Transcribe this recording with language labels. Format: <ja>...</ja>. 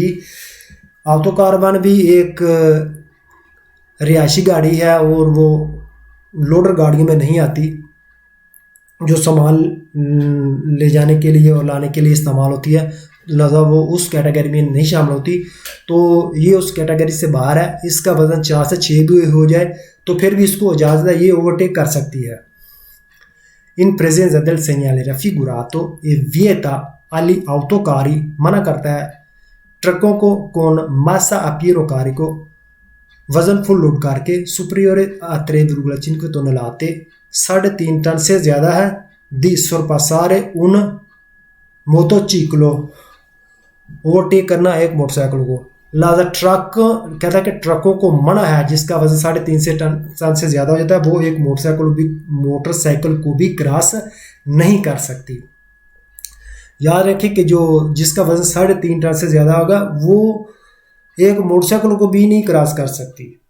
<hi>जी, autocaravan भी एक रिहायशी गाड़ी है और वो लोडर गाड़ियों में नहीं आती, जो सामान ले जाने के लिए और लाने के लिए इस्तेमाल होती है, लिहाजा वो उस कैटेगरी में नहीं शामिल होती, तो ये उस कैटेगरी से बाहर है। इसका वजन 4 से 6 भी हो जाए तो फिर भी इसको इजाज़त है, ये ओवरटेक कर सकती है।</hi> <it>इन presenza del segnale raffigurato e vieta agli autocarri,</it> <hi>मना करता है ट्रकों को,</hi> <it>con massa a pieno carico,</it> <hi>वजन फुल लोड करके,</hi> <it>superiore a 3,5 tonnellate,</it> <hi>3.5 टन से ज़्यादा है,</hi> <it>di sorpassare un motociclo,</it> <hi>overtake करना एक मोटरसाइकिल को। लिहाजा ट्रक कहता है कि ट्रकों को मना है जिसका वजन 3.5 टन से ज़्यादा हो जाता है, वो एक मोटरसाइकिल को भी क्रॉस नहीं कर सकती। याद रखें कि जिसका वजन 3.5 टन से ज़्यादा होगा वो एक मोटरसाइकिल को भी नहीं क्रॉस कर सकती।</hi>